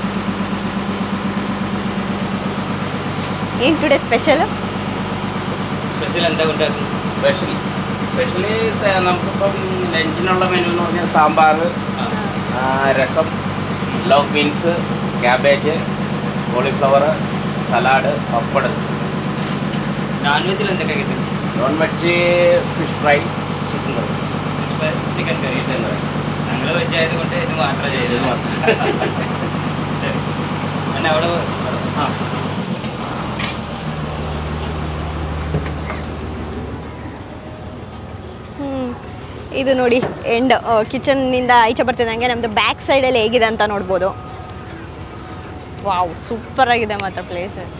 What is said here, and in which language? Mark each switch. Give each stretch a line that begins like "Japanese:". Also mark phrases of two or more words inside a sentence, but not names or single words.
Kannada: ಏನು
English: today special?
Malayalam: സ്പെഷ്യൽ എന്താ കൊണ്ടുവരുന്നത്? സ്പെഷ്യലി നമുക്കിപ്പം ലഞ്ചിനുള്ള മെനു എന്ന് പറഞ്ഞാൽ സാമ്പാർ, രസം,
English: love beans,
Malayalam: ക്യാബേജ്, കോളിഫ്ലവർ, സലാഡ്, പപ്പട്.
English: non veg
Malayalam: എന്തൊക്കെ കിട്ടും?
English: non veg fish fry, chicken curry. chicken curry.
Malayalam: ഞങ്ങൾ വെജ് ആയതുകൊണ്ട് ഇത് മാത്രമേ ചെയ്തു. ശരി. പിന്നെ അവിടെ
Kannada: ಇದು ನೋಡಿ
English: end kitchen
Kannada: ಈಚೆ ಬರ್ತಿದ್ದಂಗೆ ನಮ್ಮದು
English: back side
Kannada: ಹೇಗಿದೆ ಅಂತ ನೋಡ್ಬೋದು. ವಾವ್, ಸೂಪರಾಗಿದೆ ಮಾತ್ರ ಪ್ಲೇಸ್.